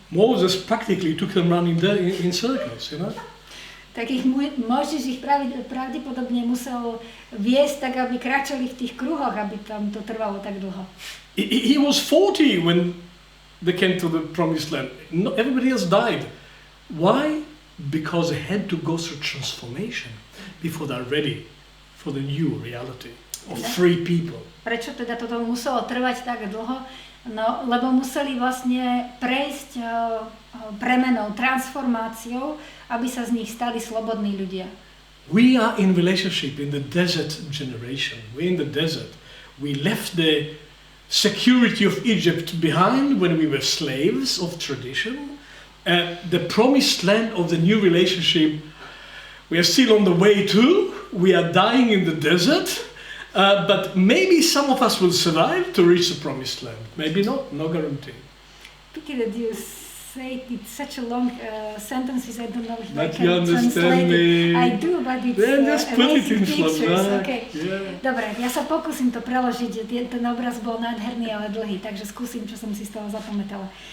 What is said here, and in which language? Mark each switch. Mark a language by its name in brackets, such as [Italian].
[English] Moses practically took them running in circles, you know? [Slovak] Tak Mojžiš ich pravdepodobne musel viesť tak, aby kráčali v tých kruhoch, aby tam to trvalo tak dlho. [English] He was 40 when they came to the promised land. No, everybody else died. Why? Because they had to go through transformation before they're ready for the new reality of free people. [Slovak] Prečo teda toto muselo trvať tak dlho? No, lebo museli vlastne prejsť premenou, transformáciou, aby sa z nich stali slobodní ľudia. [English] We are in relationship in the desert generation. We're in the desert. We left the security of Egypt behind when we were slaves of tradition. The promised land of the new relationship, we are still on the way to. We are dying in the desert, but maybe some of us will survive to reach the promised land. Maybe not, no guarantee. Pity that you say it's such a long sentences, I don't know if but I can translate it. I do, but it's amazing pictures. Okay. Yeah. [Slovak] Dobre, ja sa pokúsim to preložiť, ten obraz bol nádherný, ale dlhý, takže skúsim, čo som si z toho zapamätala.